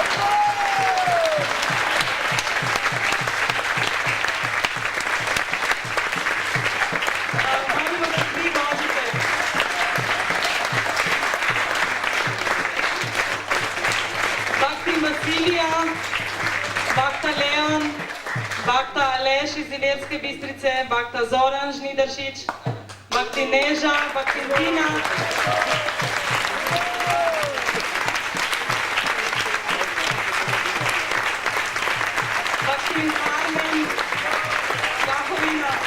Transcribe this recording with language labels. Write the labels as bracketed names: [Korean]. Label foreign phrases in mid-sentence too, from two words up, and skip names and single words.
[Croatian] Molimo da svi dođete. Bhaktin Vasilija, Bhakta Leon, Bhakta Aleš iz Ilirske Bistrice, Bhakta Zoran Žnidaršić, Bhaktin Neža, Bhaktin Tina. Bhaktin Armen, Jahovina.